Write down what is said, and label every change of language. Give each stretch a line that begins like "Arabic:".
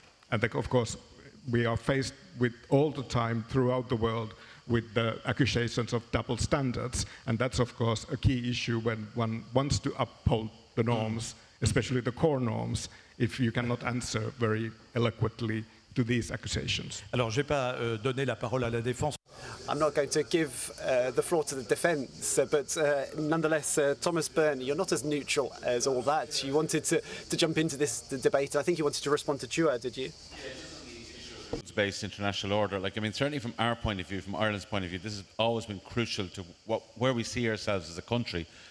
English: And of course, we are faced with all the time throughout the world with the accusations of double standards. And that's, of course, a key issue when one wants to uphold the norms, especially the core norms, if you cannot answer very eloquently to these accusations.
French: Alors, je ne vais pas donner la parole à la défense.
English: I'm not going to give the floor to the defence, but nonetheless, Thomas BYRNE, you're not as neutral as all that. You wanted to jump into this debate. I think you wanted to respond to Juha, did you? Based international order, like, I mean, certainly from our point of view, from Ireland's point of view, this has always been crucial to where we see ourselves as a country.